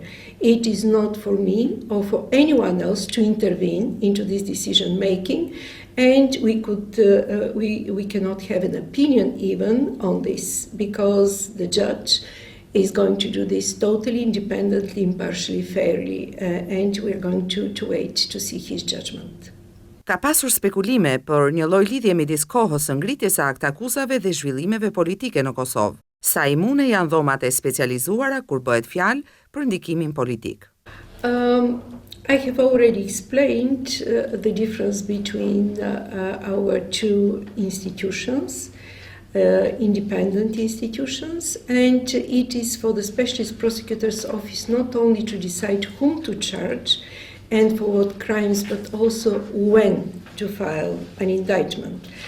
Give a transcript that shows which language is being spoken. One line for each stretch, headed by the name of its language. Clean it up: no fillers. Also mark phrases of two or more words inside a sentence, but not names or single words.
English: It is not for me or for anyone else to intervene into this decision making, and we cannot have an opinion even on this, because the judge is going to do this totally independently, impartially, fairly, and we're going to wait to see his judgment.
Albanian: Ka pasur spekulime për një lloj lidhje midis kohës së ngritjes së aktakuzave dhe zhvillimeve politike në Kosovë. Sa imune janë dhomat e specializuara kur bëhet fjalë për ndikimin politik?
English: I have already explained the difference between our two institutions, independent institutions, and it is for the Specialist Prosecutor's Office not only to decide whom to charge and for what crimes, but also when to file an indictment.